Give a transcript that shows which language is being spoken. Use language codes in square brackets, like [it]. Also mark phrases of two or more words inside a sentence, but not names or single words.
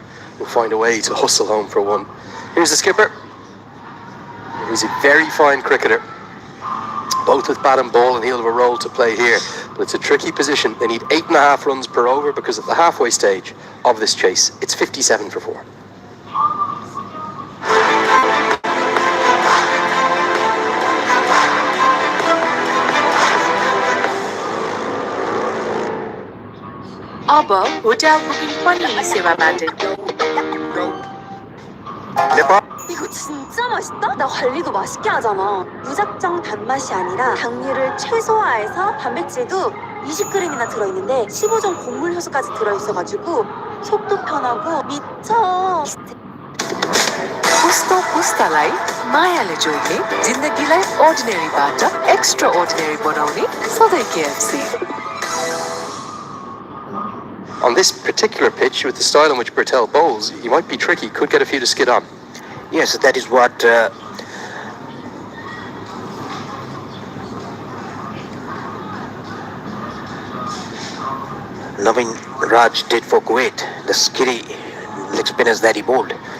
[en] We'll find a way to hustle home for one. Here's the skipper. He's a very fine cricketer. Both with bat and ball, and he'll have a role to play here. But it's a tricky position. They need 8.5 runs per over because at the halfway stage of this chase, it's 57 for 4. [ne] अब होटल बुकिङ पनि सेवा बाटे [ko] 이거 진짜 맛있다? 나 관리도 맛있게 하잖아. 무작정 단맛이 아니라 당류를 최소화해서 단백질도 20g이나 들어있는데 15종 곡물 효소까지 들어있어가지고 속도 편하고 미쳐. [ne] पुस्तो पुस्तालाई मायाले जोड्ने जिन्दगीलाई अर्डिनेरीबाट [en] extra ordinary [ne] बनाउने सधैँ KFC. [en] On this particular pitch, with the style in which Bertel bowls, he might be tricky, could get a few to skid on. Yes, that is what Navin Raj did for Kuwait, the skiddy leg spinners that he bowled.